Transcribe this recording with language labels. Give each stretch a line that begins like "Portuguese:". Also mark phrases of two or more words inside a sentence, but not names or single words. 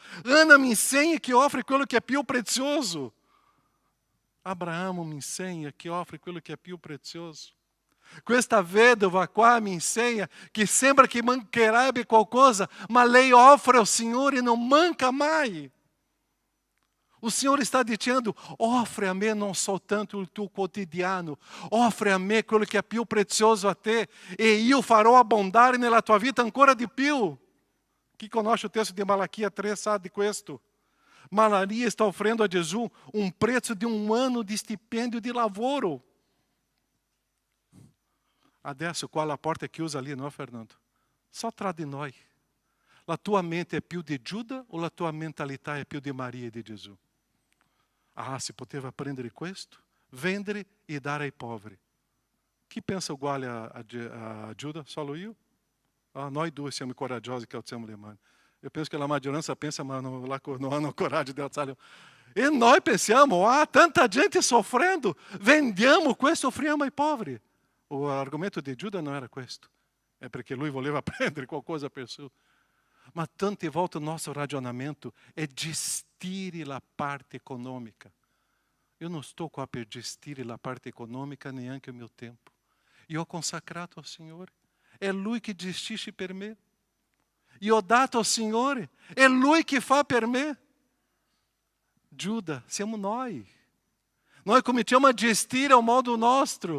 Italian: Ana mi insegna che offre quello che è più prezioso. Abraamo mi insegna che offre quello che è più prezioso. Questa vedova qua mi insegna che sembra che mancherebbe qualcosa, ma lei offre al Signore e non manca mai.
Portuguese: O Signore está dizendo,
Italian: offre a me non soltanto il tuo quotidiano, offre a me quello che è più prezioso a te e io farò abbondare nella tua vita ancora di più. Chi conosce il testo di Malachia 3 sa di questo.
Portuguese: Maria está oferecendo a Jesus um preço de 1 ano de estipêndio de lavoro. Adesso qual a porta que usa ali, não, Fernando?
Italian: Só tra di noi. La tua mente è più di Giuda o la tua mentalità è più di Maria e di Gesù? Ah, se poteva prendere questo, vendere e dare ai poveri. Chi pensa uguale a Giuda? Solo io? Ah, noi due siamo coraggiosi che alziamo le mani.
Portuguese: Eu penso que a
Italian: maggioranza pensa, ma non hanno
Portuguese: coragem de
Italian: alzare le mani. E noi pensiamo, tanta gente soffrendo, vendiamo questo e offriamo ai poveri. O argomento di Giuda non era questo. È perché lui voleva prendere qualcosa per sé. Ma tante volte
Portuguese: o nosso
Italian: ragionamento è gestire la parte econômica.
Portuguese: Eu não estou
Italian: qua per gestire la parte econômica, neanche
Portuguese: o meu tempo.
Italian: Io ho consacrato ao Signore. È Lui che gestisce per me. Io ho dato ao Signore. È Lui che fa per me. Giuda, siamo noi. Noi cominciamo a gestire ao modo nostro.